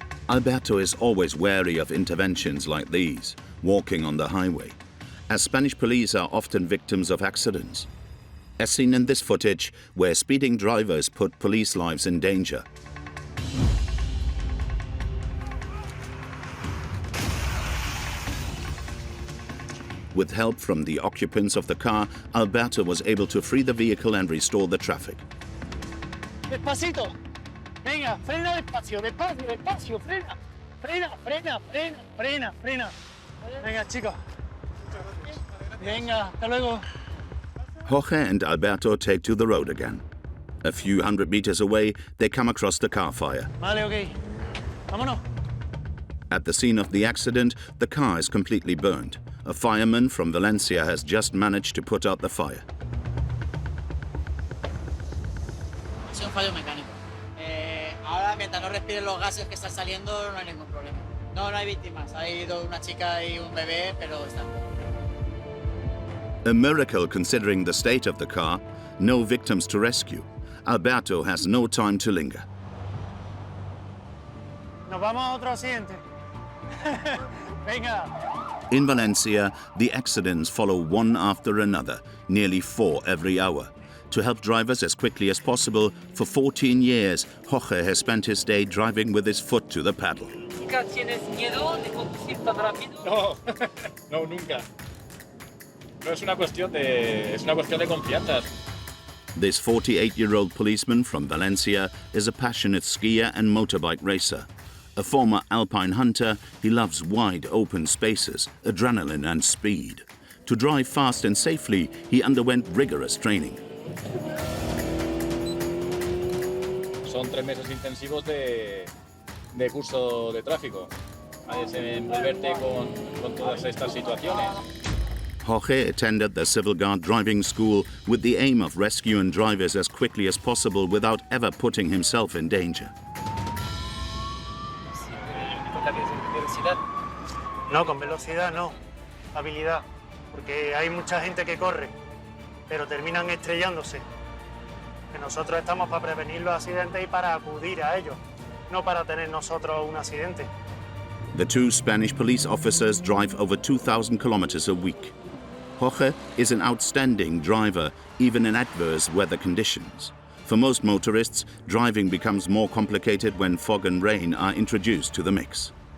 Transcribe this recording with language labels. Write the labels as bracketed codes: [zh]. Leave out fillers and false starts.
[en] Alberto is always wary of interventions like these, walking on the highway, as Spanish police are often victims of accidents, as seen in this footage where speeding drivers put police lives in danger. With help from the occupants of the car, Alberto was able to free the vehicle and restore the traffic. [es] Despacito. Venga, frena despacio, despacio, despacio, frena. Frena, frena, frena, frena, frena. Venga, chicos. Venga, hasta luego. [en] Jorge and Alberto take to the road again. A few hundred meters away, they come across the car fire. [es] Vale, ok. Vámonos. [en] At the scene of the accident, the car is completely burned. A fireman from Valencia has just managed to put out the fire. [es] Es un fallo mecánico. Ahora, mientras no respiren los gases que están saliendo, no hay ningún problema. No hay víctimas. Ha ido una chica y un bebé, pero están. [en] A miracle considering the state of the car. No victims to rescue. Alberto has no time to linger. [es] Nos vamos a otro accidente. Venga. [en] In Valencia, the accidents follow one after another, nearly 4 every hour. To help drivers as quickly as possible, for 14 years, Jorge has spent his day driving with his foot to the paddle. [es] ¿Tienes miedo de conducir tan rápido? No, no, nunca. No es una cuestión de confianzas. [en] This 48-year-old policeman from Valencia is a passionate skier and motorbike racer. A former alpine hunter, he loves wide open spaces, adrenaline and speed. To drive fast and safely, he underwent rigorous training. [es] Son 3 meses intensivos de curso de tráfico, a desenvolverte con todas estas situaciones. [en] Jorge attended the Civil Guard driving school with the aim of rescuing drivers as quickly as possible without ever putting himself in danger. [es] No, con velocidad no. Habilidad. Porque hay mucha gente que corre, pero terminan estrellándose. Que nosotros estamos para prevenir los accidentes y para acudir a ellos, no para tener nosotros un accidente. [en] The 2 Spanish police officers drive over 2,000 kilometers a week. Jorge is an outstanding driver, even in adverse weather conditions. For most motorists, driving becomes more complicated when fog and rain are introduced to the mix.